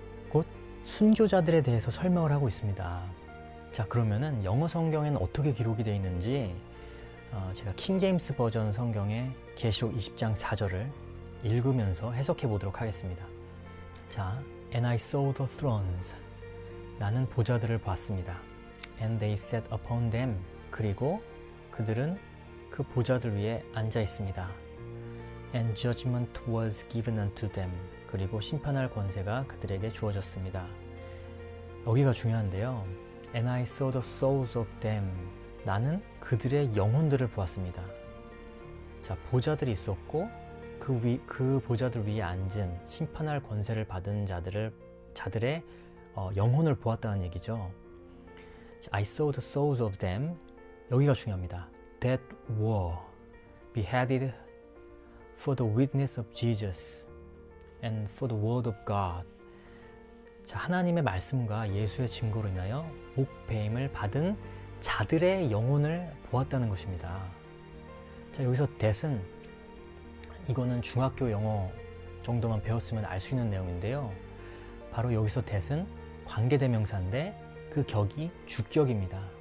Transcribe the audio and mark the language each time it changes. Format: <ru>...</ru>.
<ko>곧 순교자들에 대해서 설명을 하고 있습니다. 자, 그러면은 영어 성경에는 어떻게 기록이 되어 있는지 제가 킹제임스 버전 성경의 계시록 20장 4절을 읽으면서 해석해 보도록 하겠습니다. 자,</ko> <en>And I saw the thrones.</en> <ko>나는 보좌들을 봤습니다.</ko> <en>And they sat upon them.</en> <ko>그리고 그들은 그 보좌들 위에 앉아 있습니다.</ko> <en>And judgment was given unto them.</en> <ko>그리고 심판할 권세가 그들에게 주어졌습니다. 여기가 중요한데요.</ko> <en>And I saw the souls of them.</en> <ko>나는 그들의 영혼들을 보았습니다. 자, 보좌들이 있었고 그 보좌들 위에 앉은 심판할 권세를 받은 자들의 영혼을 보았다는 얘기죠.</ko> <en>I saw the souls of them.</en> <ko>여기가 중요합니다.</ko> <en>That were beheaded for the witness of Jesus and for the word of God.</en> <ko>자, 하나님의 말씀과 예수의 증거로 인하여 목배임을 받은 자들의 영혼을 보았다는 것입니다. 자, 여기서 that은 이거는 중학교 영어 정도만 배웠으면 알 수 있는 내용인데요. 바로 여기서 that은 관계대명사인데 그 격이 주격입니다.</ko>